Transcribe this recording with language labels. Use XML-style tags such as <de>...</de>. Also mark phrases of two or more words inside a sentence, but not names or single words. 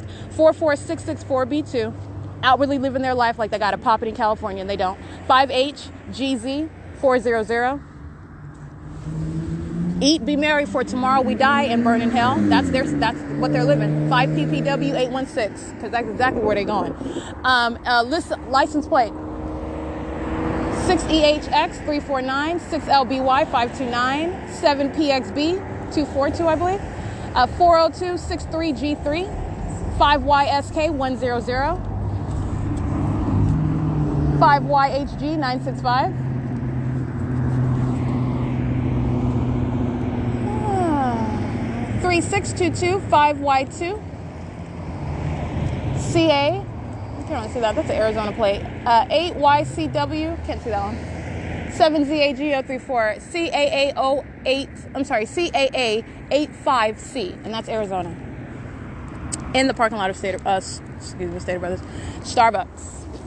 <en>44664B2, outwardly living their life like they got a poppin' in California, and they don't. 5HGZ400. Eat, be merry, for tomorrow we die and burn in hell. That's what they're living. 5PPW816, because that's exactly where they're going. License plate 6EHX349, 6LBY529, 7PXB242, I believe. 40263G3, 5YSK100, 5YHG965. 3622 5Y2 CA. You can't really see that. That's an Arizona plate. 8YCW. Can't see that one. 7ZAG034 CAA08. I'm sorry, CAA85C, and that's Arizona. In the parking lot of State Brothers Starbucks.</en>